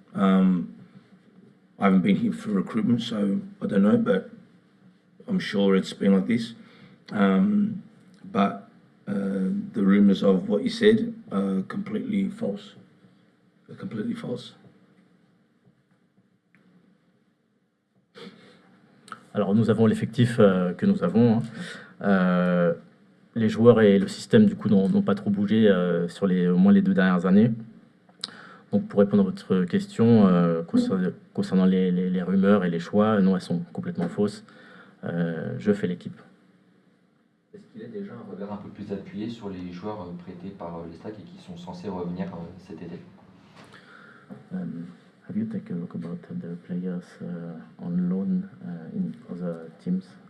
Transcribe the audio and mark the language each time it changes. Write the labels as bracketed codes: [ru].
[en] I haven't been here for recruitment, so I don't know, but I'm sure it's been like this. But the rumours of what you said are completely false. They're completely false. [fr] Alors nous avons l'effectif que nous avons. Les joueurs et le système du coup n'ont pas trop bougé sur au moins les 2 dernières années. Donc pour répondre à votre question concernant les rumeurs et les choix, non, elles sont complètement fausses. Je fais l'équipe. Est-ce qu'il a déjà un regard un peu plus appuyé sur les joueurs prêtés par les Stacks et qui sont censés revenir cet été? [en] Have you taken a look about the players on loan in other teams?